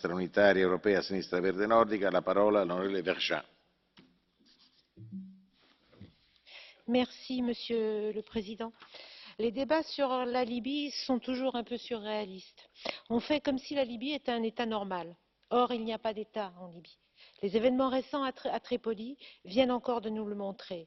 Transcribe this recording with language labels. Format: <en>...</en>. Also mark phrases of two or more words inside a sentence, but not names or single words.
<it>Sinistra Unitaria Europea, Sinistra Verde Nordica, la parola all'onorevole Vergiat.</it> <fr>Merci, Monsieur le Président. Les débats sur la Libye sont toujours un peu surréalistes. On fait comme si la Libye était un État normal. Or, il n'y a pas d'État en Libye. Les événements récents à Tripoli viennent encore de nous le montrer.</fr>